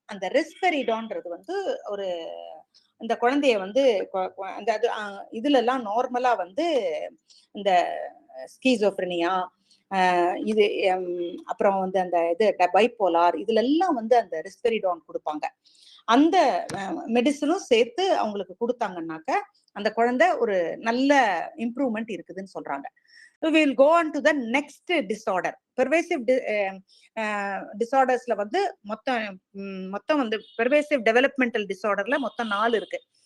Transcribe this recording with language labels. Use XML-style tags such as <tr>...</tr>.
<ta>அந்த ரிஸ்பெரிடான்றது வந்து ஒரு இந்த குழந்தைய வந்து அந்த இதுல எல்லாம் நார்மலா வந்து இந்த ஸ்கீசோஃப்ரெனியா இது அப்புறம் வந்து அந்த இது பைப்போலார் இதுல எல்லாம் வந்து அந்த ரிஸ்பெரிடான் கொடுப்பாங்க. அந்த மெடிசனும் சேர்த்து அவங்களுக்கு கொடுத்தாங்கன்னாக்க அந்த குழந்தை ஒரு நல்ல இம்ப்ரூவ்மெண்ட் இருக்குதுன்னு சொல்றாங்க.</ta> <en>We will go on to the next disorder.</en> <ta>Pervasive disorders வந்து மொத்தம் வந்து pervasive developmental disorderல மொத்தம் 4 இருக்கு.</ta>